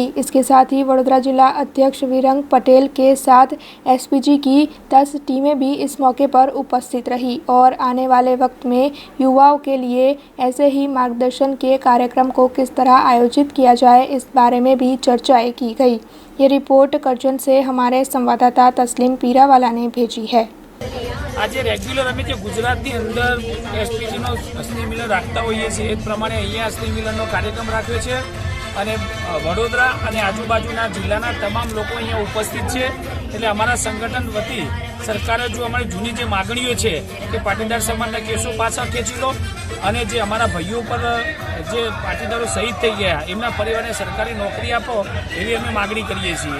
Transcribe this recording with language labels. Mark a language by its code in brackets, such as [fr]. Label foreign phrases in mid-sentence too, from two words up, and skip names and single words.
[hi] इसके साथ ही वडोदरा जिला अध्यक्ष वीरंग पटेल के साथ एसपीजी की 10 टीमें भी इस मौके पर उपस्थित रही और आने वाले वक्त में युवाओं के लिए ऐसे ही मार्गदर्शन के कार्यक्रम को किस तरह आयोजित किया जाए, इस बारे में भी चर्चाएं की गई। ये रिपोर्ट करजन से हमारे संवाददाता तस्लीम पीरावाला ने भेजी है। [gu] આજ રેગ્યુલર અમે જો ગુજરાતની અંદર એસપીજીનો સ્નેહ મિલન રાખતા હોઈએ છીએ એ પ્રમાણે અહીંયા સ્નેહ મિલનનો કાર્યક્રમ રાખ્યો છે અને વડોદરા અને આજુબાજુના જિલ્લાના તમામ લોકો અહીંયા ઉપસ્થિત છે। એટલે અમારા સંગઠન વતી સરકારે જો અમારી જૂની જે માગણીઓ છે કે પાટીદાર સમાજના કેસો પાછા ખેંચી લો અને જે અમારા ભાઈઓ પર જે પાટીદારો શહીદ થઈ ગયા એમના પરિવારને સરકારી નોકરી આપો એવી અમે માગણી કરીએ છીએ।